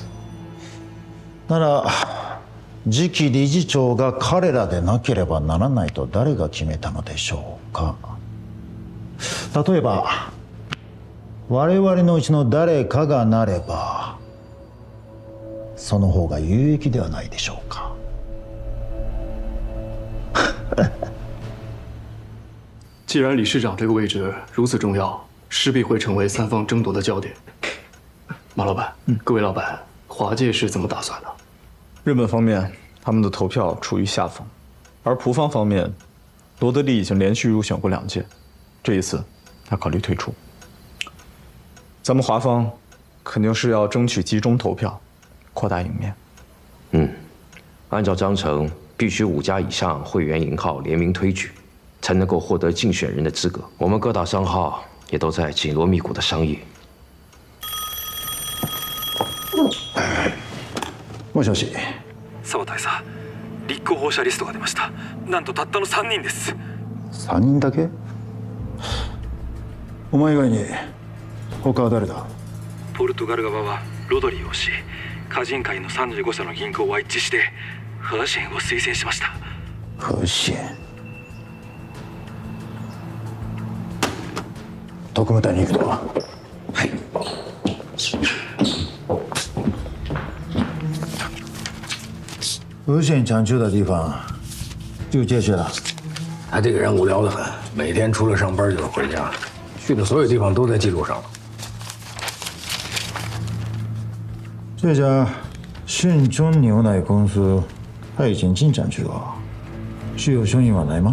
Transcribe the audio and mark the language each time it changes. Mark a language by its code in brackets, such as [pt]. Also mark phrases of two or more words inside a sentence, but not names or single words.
[ja] なら次期理事長が彼らでなければならないと誰が決めたのでしょうか。例えば我々のうちの誰かがなればその方が有益ではないでしょうか。 [zh] 既然理事长这个位置如此重要，势必会成为三方争夺的焦点。马老板，各位老板，华界是怎么打算的？日本方面他们的投票处于下风，而葡方方面，罗德利已经连续入选过2届，这一次他考虑退出。咱们华方肯定是要争取集中投票，扩大赢面。按照章程，必须5家以上会员银号联名推举，才能够获得竞选人的资格。我们各大商号也都在紧锣密鼓的商议。 [ja] もしもし。沢大佐、立候補者リストが出ました。なんとたったの3人です。 3人だけ？お前以外に他は誰だ？ポルトガル側はロドリーをし、歌人会の35社の銀行は一致して和信を推薦しました。和信。特務隊に行くとは。はい。 [zh] 和信常去的地方就这些了。他这个人无聊得很，每天除了上班就是回家，去的所有地方都在记录上了。这家信中牛奶公司，它已经进展去了，是有生意往来吗？